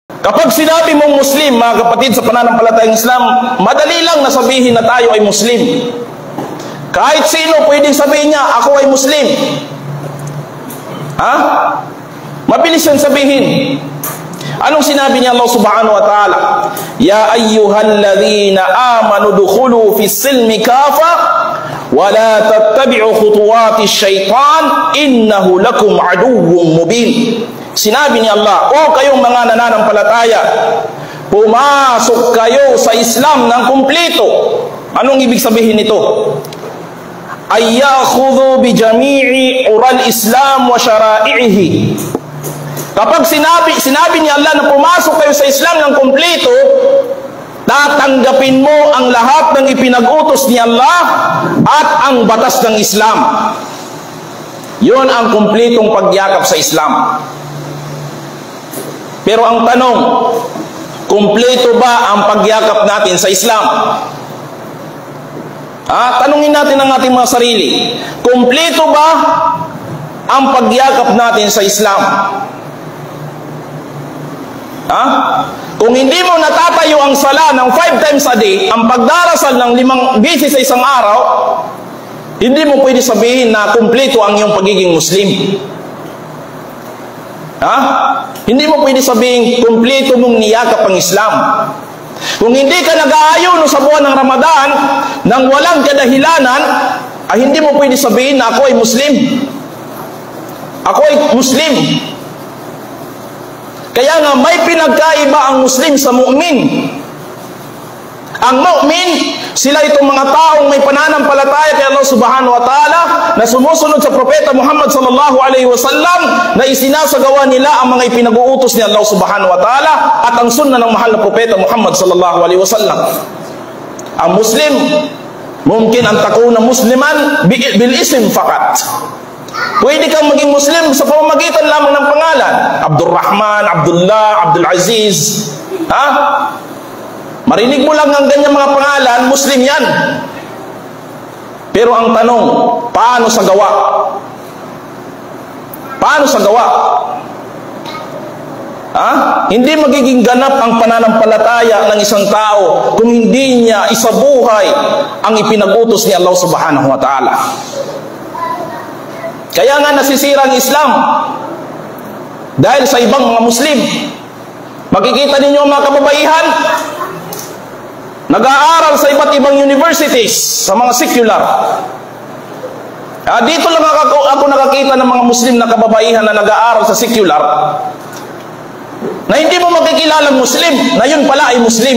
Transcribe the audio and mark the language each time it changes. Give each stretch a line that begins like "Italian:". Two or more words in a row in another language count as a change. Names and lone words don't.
Filipino: Kapag sinabi mong Muslim, mga kapatid sa pananampalatayang Islam, madali lang na sabihin na tayo ay Muslim. Kahit sino pwedeng sabihin niya, ako ay Muslim. Ha? Mabilis yan sabihin. Anong sinabi niya Allah
Arabic: سبحانه وتعالى? يا أيها الذين آمنوا ادخلوا في السلم كافة ولا تتبعوا خطوات الشيطان إنه لكم عدو مبين.
Filipino: Sinabi ni Allah, o kayong mga nananampalataya, pumasok kayo sa Islam ng kumpleto. Anong ibig sabihin nito?
Arabic: أي يأخذ بجميع عرى الإسلام وشرائعه.
Filipino: Kapag sinabi ni Allah na pumasok kayo sa Islam ng kumpleto, tatanggapin mo ang lahat ng ipinag-utos ni Allah at ang batas ng Islam. Yun ang kumpletong pagyakap sa Islam. Pero ang tanong, kumpleto ba ang pagyakap natin sa Islam? Tanungin natin ang ating mga sarili. Kumpleto ba ang pagyakap natin sa Islam? Kung hindi mo natatayo ang sala ng 5
English: times a day,
Filipino: ang pagdarasal ng 5 beses sa isang araw, hindi mo pwede sabihin na kumpleto ang iyong pagiging Muslim. Hindi mo pwede sabihin kumpleto mong niyakap ang Islam. Kung hindi ka nag-aayuno sa buwan ng Ramadan nang walang kadahilanan, hindi mo pwede sabihin na ako ay Muslim. Ako ay Muslim. Kaya nga may pinagkaiba ang Muslim sa mu'min. Ang mu'min, sila itong mga taong may pananampalataya kay Allah
Arabic: سبحانه وتعالى,
Filipino: na sumusunod sa Propeta Muhammad
Arabic: صلى الله عليه وسلم,
Filipino: na isinasagawa nila ang mga ipinag-uutos ni Allah
Arabic: سبحانه وتعالى
Filipino: at ang sunnah ng mahal na Propeta Muhammad
Arabic: صلى الله عليه وسلم.
Filipino: Ang Muslim,
Arabic: يمكن أن تكون مسلما بالاسم فقط.
Filipino: Pwede kang maging Muslim sa pamamagitan lamang ng pangalan. Abdurrahman, Abdullah, Abdul Aziz. Marinig mo lang ang ganyang mga pangalan, Muslim yan. Pero ang tanong, paano sa gawa? Paano sa gawa? Hindi magiging ganap ang pananampalataya ng isang tao kung hindi niya isabuhay ang ipinag-utos ni Allah
Arabic: سبحانه وتعالى.
Filipino: Kaya nga nasisira ang Islam dahil sa ibang mga Muslim. Makikita ninyo ang mga kababaihan nag-aaral sa iba't ibang universities, sa mga secular. Dito lang ako nakakita ng mga Muslim na kababaihan na nag-aaral sa secular na hindi mo makikilalang Muslim, na yun pala ay Muslim.